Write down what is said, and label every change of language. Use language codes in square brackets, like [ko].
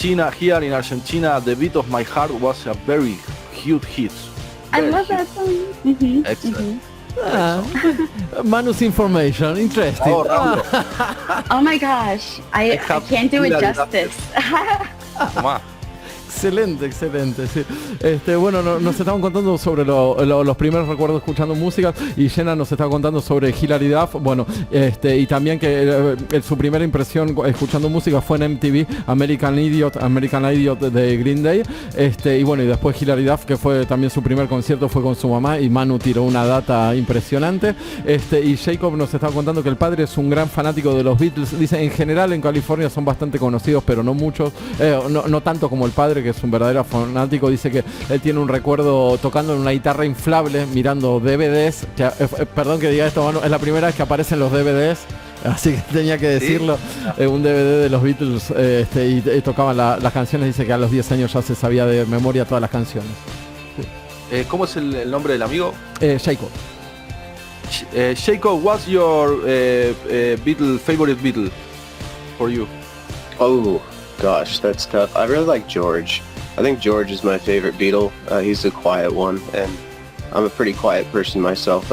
[en] Here in Argentina, The Beat of My Heart was a very huge hit. I love that song. Mm-hmm. Excellent. Manu's information, interesting. Oh my gosh, I can't do it justice. [es] Excelente, sí. Bueno, nos estaban contando sobre los primeros recuerdos escuchando música y Jenna nos estaba contando sobre Hilary Duff, bueno, y también que su primera impresión escuchando música fue en MTV, American Idiot de Green Day, y bueno, y después Hilary Duff, que fue también su primer concierto, fue con su mamá y Manu tiró una data impresionante, y Jacob nos estaba contando que el padre es un gran fanático de los Beatles, dice, en general en California son bastante conocidos, pero no muchos, no tanto como el padre, que es un verdadero fanático. Dice que él tiene un recuerdo tocando en una guitarra inflable, mirando DVDs, que, perdón que diga esto, Manu, es la primera vez que aparecen los DVDs, así que tenía que decirlo, ¿sí? Un DVD de los Beatles, y tocaban las canciones. Dice que a los 10 años ya se sabía de memoria todas las canciones. Sí. ¿Cómo es el nombre del amigo? Jacob. [en] Jacob, what's your favorite Beatle for you? Oh gosh, that's tough. I really like George. I think George is my favorite Beatle. He's the quiet one, and I'm a pretty quiet person myself.